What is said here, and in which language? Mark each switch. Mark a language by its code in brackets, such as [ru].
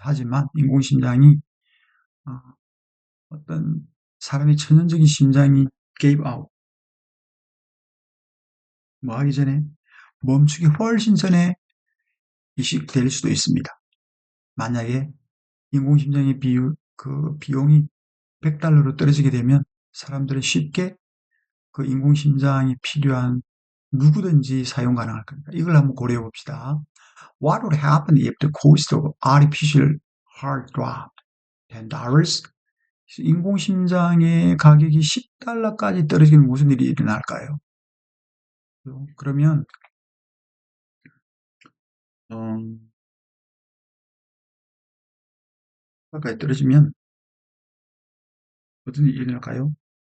[ko] 하지만 인공심장이 어떤 사람의 천연적인 심장이 gave out, 뭐 하기 전에 멈추기 훨씬 전에 이식될 수도 있습니다. 만약에 인공심장의 비용이 100달러로 떨어지게 되면 사람들은 쉽게 그 인공심장이 필요한 누구든지 사용 가능할 겁니다. 이걸 한번 고려해 봅시다. [en] What would happen if the cost of artificial heart dropped $10? [ko] 인공심장의 가격이 10달러까지 떨어지면 무슨 일이 일어날까요? 그러면 가까이 떨어지면 어떤 일이 일어날까요?